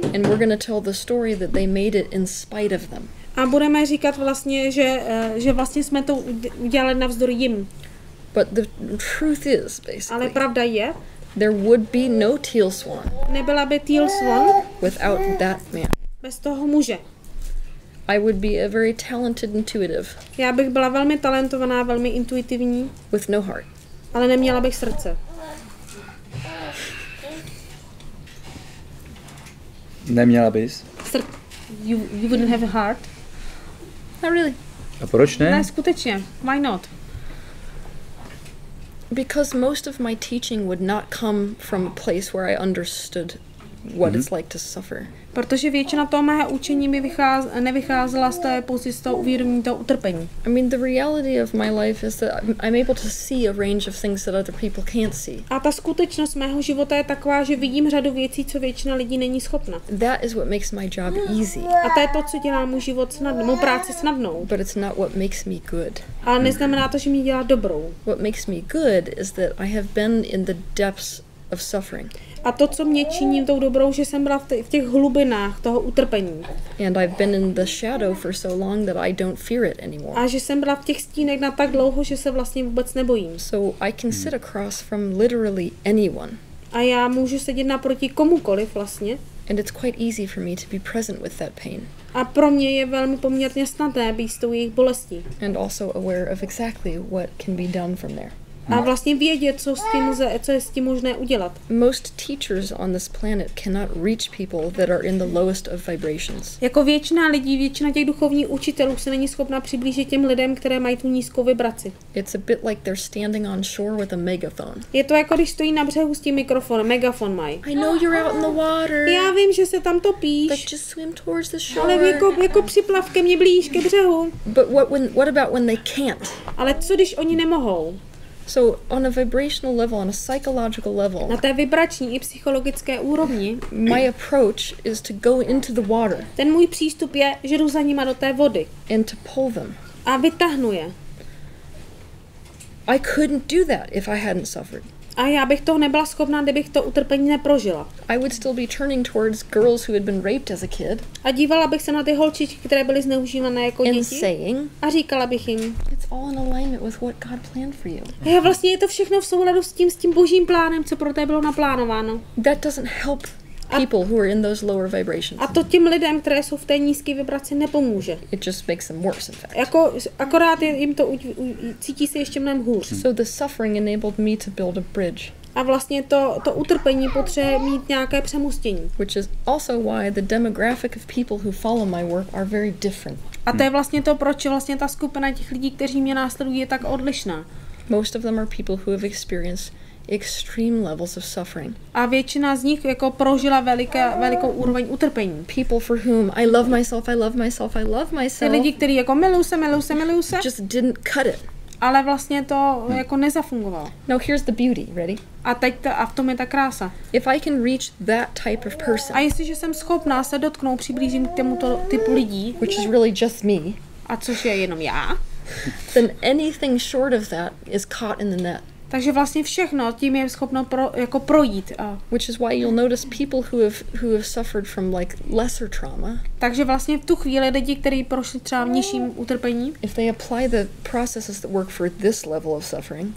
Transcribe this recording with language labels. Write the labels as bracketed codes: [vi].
[en] And we're going to tell the story that they made it in spite of them. [cs] A budeme říkat vlastně, že vlastně jsme to udělali navzdory jim. [en] But the truth is basically. [cs] Ale pravda je, [en] there would be no Teal Swan. [cs] Nebyla by Teal Swan [en] without that man. [cs] Bez toho muže. [en] I would be a very talented intuitive. [cs] Já bych byla velmi talentovaná, velmi intuitivní. [en] With no heart. [cs] Ale neměla bych srdce. Neměla bys? [en] You wouldn't have a heart? Not really. [cs] A proč ne? Ne, skutečně. [en] Why not? Because most of my teaching would not come from a place where I understood what it's like to suffer. [cs] Protože většina toho mého učení by nevycházela z té pozice toho uvědomění toho utrpení. [en] I mean, the reality of my life is that I'm able to see a range of things that other people can't see. [cs] A ta skutečnost mého života je taková, že vidím řadu věcí, co většina lidí není schopna. [en] That is what makes my job easy. [cs] A to je to, co dělá můj život snadnou, mou práci snadnou. [en] But it's not what makes me good. [cs] Ale neznamená to, že mě dělá dobrou. [en] What makes me good is that I have been in the depths of suffering. [cs] A to, co mě činí tou dobrou, že jsem byla v těch hlubinách toho utrpení. [en] And I've been in the shadow for so long that I don't fear it anymore. [cs] A že jsem byla v těch stínech na tak dlouho, že se vlastně vůbec nebojím. [en] So I can sit across from literally anyone. [cs] A já můžu sedět naproti komukoliv vlastně. [en] And it's quite easy for me to be present with that pain. [cs] A pro mě je velmi poměrně snadné být s tou jejich bolestí. [en] And also aware of exactly what can be done from there. [cs] A vlastně vědět, co je s tím možné udělat. [en] Most teachers on this planet cannot reach people that are in the lowest of vibrations. [cs] Jako většina lidí, většina těch duchovních učitelů se není schopna přiblížit těm lidem, které mají tu nízkou vibraci. [en] It's a bit like they're standing on shore with a megaphone. [cs] Je to jako když stojí na břehu s tím mikrofonem, megafon mají. [en] I know you're out in the water. [cs] Já vím, že se tam topíš. [en] But just swim towards the shore. [cs] Ale jako připlav ke mně blíž ke břehu. [en] But what about when they can't? [cs] Ale co když oni nemohou? [en] So on a vibrational level, on a psychological level, [cs] Na té vibrační i psychologické úrovni [en] my approach is to go into the water [cs] ten můj přístup je, že jdu za nima do té vody [en] and to pull them. [cs] a vytáhnu je. [en] I couldn't do that if I hadn't suffered. [cs] A já bych toho nebyla schopná, kdybych to utrpení neprožila. [en] I would still be turning towards girls who had been raped as a kid [cs] A dívala bych se na ty holčičky, které byly zneužívané jako [en] and [cs] děti [en] saying, [cs] a říkala bych jim, [en] it's all in alignment with what God planned for you. [cs] vlastně je to všechno v souladu s tím božím plánem, co pro té bylo naplánováno. [en] That doesn't help people who are in those lower vibrations. [cs] A to těm lidem, které jsou v té nízké vibraci, nepomůže. [en] It just makes them worse, in fact. [cs] Jako, akorát jim to cítí se ještě mnohem hůř. [en] So the suffering enabled me to build a bridge. [cs] A vlastně to utrpení potřebuje mít nějaké přemostění. [en] Which is also why the demographic of people who follow my work are very different. [cs] A to je vlastně to, proč vlastně ta skupina těch lidí, kteří mě následují, je tak odlišná. [en] Most of them are people who have experienced extreme levels of suffering. [cs] A většina z nich jako prožila velikou úroveň utrpení. [en] People for whom I love myself, I love myself, I love [cs] Ty [en] myself. [cs] lidi, kteří jako milují se, [en] Just didn't cut it. [cs] ale vlastně to jako nezafungovalo. [en] Now here's the beauty, ready? [cs] A v tom je ta krása. [en] If I can reach that type of person, [cs] A jestliže jsem schopná se dotknout, přiblížím k tomuto typu lidí, [en] which is really just me, [cs] a což je jenom já, [en] then anything short of that is caught in the net. [cs] takže vlastně všechno tím je schopno projít. [en] Which is why you'll notice people who have suffered from like lesser trauma. [cs] Takže vlastně v tu chvíli lidi, kteří prošli třeba nižším utrpením, [en] If they apply the processes that work for this level of suffering,